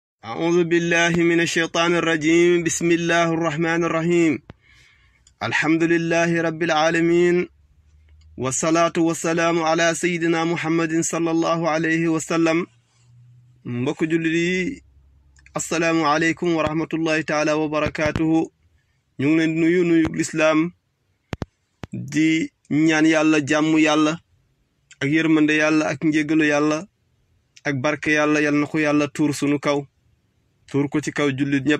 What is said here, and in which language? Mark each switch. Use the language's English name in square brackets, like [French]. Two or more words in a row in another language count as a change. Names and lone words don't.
[Arabic] أعوذ بالله من الشيطان الرجيم. بسم الله الرحمن الرحيم. الحمد لله رب العالمين، والصلاة والسلام على سيدنا محمد صلى الله عليه وسلم. [Wolof] mbokk jullit yi [Arabic] السلام عليكم ورحمة الله تعالى وبركاته. [Wolof] ñu ngi leen di nuyu lislaam di ñaan yàlla jàmm yàlla ak yërmande yàlla ak njéggalu yàlla ak barke yàlla yal na ko yàlla tuur sunu kaw, tuur ko ci kaw jullit ñëpp.